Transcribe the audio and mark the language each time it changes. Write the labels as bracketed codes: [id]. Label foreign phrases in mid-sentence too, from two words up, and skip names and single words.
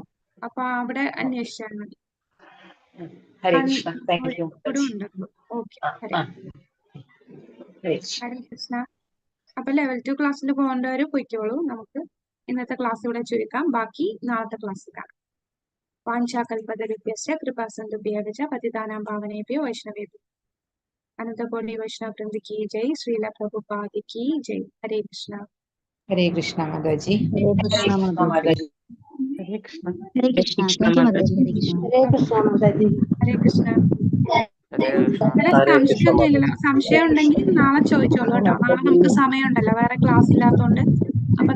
[ml] അപ്പൊ അവിടെ അന്വേഷിച്ചാൽ മതി. ഉണ്ട്. ഓക്കെ, ഹരേ കൃഷ്ണ. അപ്പൊ ലെവൽ 2 ക്ലാസ്സിൽ പോകേണ്ടവര് പൊയ്ക്കോളൂ. നമുക്ക് ഇന്നത്തെ ക്ലാസ് ഇവിടെ ചുരുക്കാം. ബാക്കി നാളത്തെ ക്ലാസ് കാണാം. [sa] വാഞ്ചാകൽപതരുഭ്യശ്ച കൃപാസിന്ധുഭ്യഃ ച പതിതാനാം പാവനേഭ്യോ വൈഷ്ണവേഭ്യോ അനന്തകോടി വൈഷ്ണവ വൃന്ദ [hi] की जय. श्रील प्रभुपाद की जय. हरे कृष्ण. [ml] ഹരേ കൃഷ്ണ മാതാജി. ഹരേ കൃഷ്ണ മാതാജി. ഹരേ കൃഷ്ണ. ഹരേ കൃഷ്ണ. [en] thank you [ml] മാതാജി. ഹരേ കൃഷ്ണ. ഹരേ കൃഷ്ണ. ഹരേ കൃഷ്ണ. വേറെ സംശയമൊന്നുമില്ലല്ലോ. സംശയം ഉണ്ടെങ്കിൽ നാളെ ചോദിച്ചോളൂ കേട്ടോ. നാളെ നമുക്ക് സമയമുണ്ടല്ലോ, വേറെ ക്ലാസ് ഇല്ലാത്തതുകൊണ്ട്.